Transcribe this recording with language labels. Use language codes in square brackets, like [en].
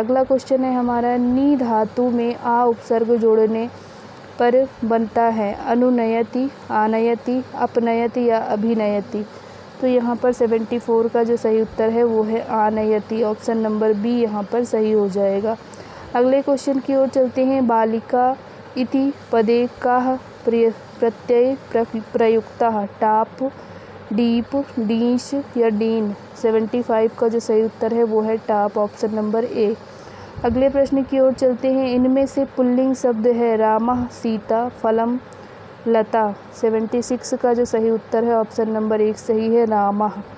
[hi] अगला क्वेश्चन है हमारा नी धातु में आ उपसर्ग जोड़ने पर बनता है अनुनयति, आनयति, अपनयति या अभिनयति। तो यहाँ पर 74 का जो सही उत्तर है वो है आनयति। ऑप्शन नंबर बी यहाँ पर सही हो जाएगा। अगले क्वेश्चन की ओर चलते हैं। [sa] बालिका इति पदे काः प्रत्यय प्रयुक्तः? [hi] टाप, डीप, डीश या डीन। 75 का जो सही उत्तर है वो है टाप। Option number A. अगले प्रश्न की ओर चलते हैं। इनमें से पुल्लिंग शब्द है रामः, सीता, फलम, लता। 76 का जो सही उत्तर है ऑप्शन नंबर 1 सही है, रामः।